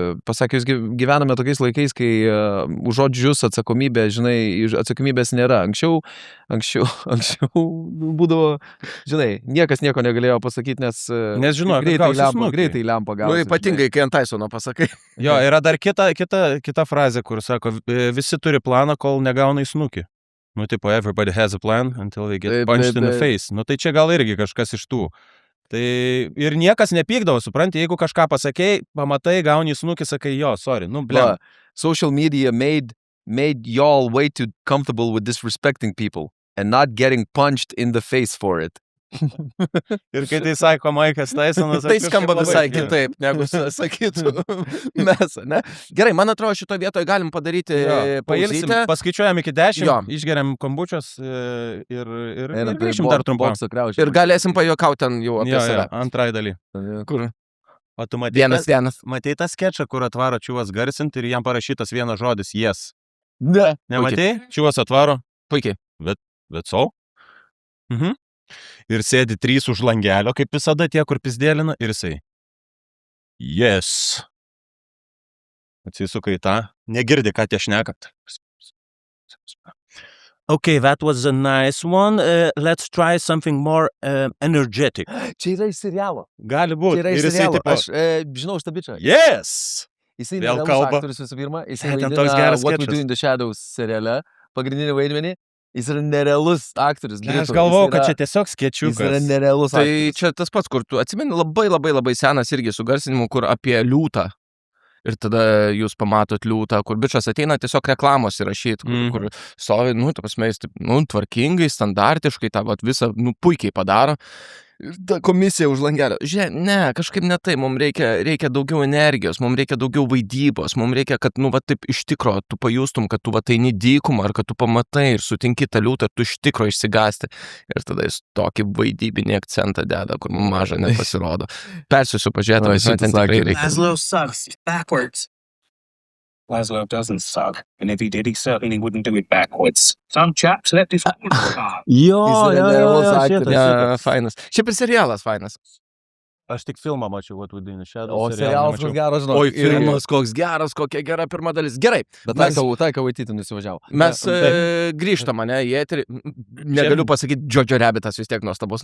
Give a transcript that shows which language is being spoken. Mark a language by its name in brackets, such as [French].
[Lithuanian] Pasakė, jūs gyvename tokiais laikais, kai už žodžius atsakomybė, žinai, atsakomybės nėra. Anksčiau būdavo, žinai, niekas nieko negalėjo pasakyti, nes žinau, greitai lempa gausi. Ypatingai, kai ant Tysono pasakai. Jo, yra dar kita frazė, kur sako, visi turi planą, kol negauna į snukį. [English] Nu, tipo, everybody has a plan until they get punched in the face. [Lithuanian] Nu, tai čia gal irgi kažkas iš tų. Tai ir niekas nepykdavo, supranti, jeigu kažką pasakei, pamatai, gauni į snukį, sakai, jo, sorry, nu, blem. [English] Social media made y'all way too comfortable with disrespecting people and not getting punched in the face for it. [Lithuanian] Ir kai tai sako Maikas Tysonas, tai skamba visai kitaip, negu sakytų mes, ne? Gerai, man atrodo, šito vietoje galim padaryti pauzytę. Paskaičiuojam iki 10, išgeriam kombučios ir grįšim dar trumpam. Ir galėsim pajuokauti ten jau apie save. Antrai daly. Kur? O tu vienas. Matei tą skečą, kur atvaro čiuvas garsinti ir jam parašytas vienas žodis yes. Ne. Nematei? Čiuvas atvaro. Puikiai. Bet so? Ir sėdi 3 už langelio, kaip visada tie, kur pizdėlina, ir jisai. Yes. Atsisuka į tą. Negirdi, ką tie šneka. [English] Okay, that was a nice one. Let's try something more energetic. [Lithuanian] Čia yra iš serialo. Gali būti. Čia yra iš serialo. Aš žinau šitą bičą. [English] Yes. [Lithuanian] Jisai nerealus aktorius visų pirma. Jisai vaidina What We Do in the Shadows seriale. Pagrindinį vaidmenį. Jis yra nerealus aktorius. Aš galvojau, kad čia tiesiog skečiukas. Jis yra nerealus aktorius. Tai čia tas pats, kur tu atsimeni labai senas irgi su garsinimu, kur apie liūtą. Ir tada jūs pamatot liūtą, kur bičas ateina tiesiog reklamos įrašyti, kur stovi, ta prasme, jis taip, tvarkingai, standartiškai, tą visą, puikiai padaro. Ir ta komisija už langelio. Žiūrėk, ne, kažkaip ne tai, mums reikia daugiau energijos, mums reikia daugiau vaidybos, mums reikia, kad, taip iš tikro, tu pajustum, kad tu eini dykumą, ar kad tu pamatai ir sutinki tą liūtą, tu iš tikro išsigąsti. Ir tada jis tokį vaidybinį akcentą deda, kur maža nepasirodo. Persiusiu pažiūrėti, ten tikrai reikia. [English] Laszlo sucks, he's backwards. Laszlo doesn't suck, and if he did, he certainly wouldn't do it backwards. Some chaps let this happen. [Lithuanian] Jo, fainas. Šiaip ir serialas fainas. Aš tik filmą mačiau, What We Do in the Shadows. O serialas koks geras, žinau. Oi, filmas koks geras, kokia gera pirma dalis. Gerai. Bet Taika Waititi nusivažiavo. Mes grįžtam, ne, į eterį. Negaliu pasakyti, Jojo Rabbitas vis tiek nuostabus.